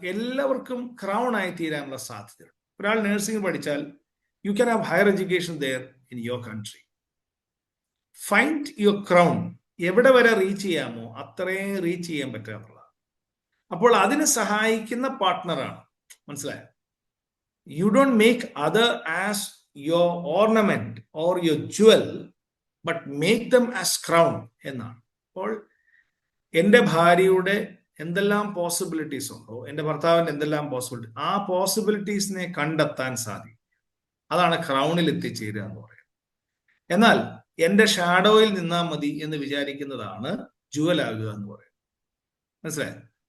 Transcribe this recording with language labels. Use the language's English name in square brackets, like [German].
[Malayalam] എല്ലാവർക്കും ക്രൗൺ ആയി തീരാനുള്ള സാധ്യതയുണ്ട്. ഒരാൾ നഴ്സിംഗ് പഠിച്ചാൽ [English] You can have higher education there in your country. Find your crown. [Malayalam] എവിടെ വരെ റീച്ച് ചെയ്യാമോ അത്രയും റീച്ച് ചെയ്യാൻ പറ്റുക എന്നുള്ളതാണ്. അപ്പോൾ അതിന് സഹായിക്കുന്ന പാർട്ട്ണറാണ്. മനസ്സിലായോ? [English] you don't make other as your ornament or your jewel, but make them as crown [Malayalam] എന്നാണ്. അപ്പോൾ എൻ്റെ ഭാര്യയുടെ എന്തെല്ലാം പോസിബിലിറ്റീസ് ഉണ്ടോ, എൻ്റെ ഭർത്താവിൻ്റെ എന്തെല്ലാം പോസിബിലിറ്റി, ആ പോസിബിലിറ്റീസിനെ കണ്ടെത്താൻ സാധിക്കും. അതാണ് ക്രൗണിൽ എത്തിച്ചേരുക എന്ന് പറയുന്നത്. എന്നാൽ എൻ്റെ ഷാഡോയിൽ നിന്നാൽ മതി എന്ന് വിചാരിക്കുന്നതാണ് ജുവലാകുക എന്ന് പറയുന്നത്. മനസ്സിലായോ?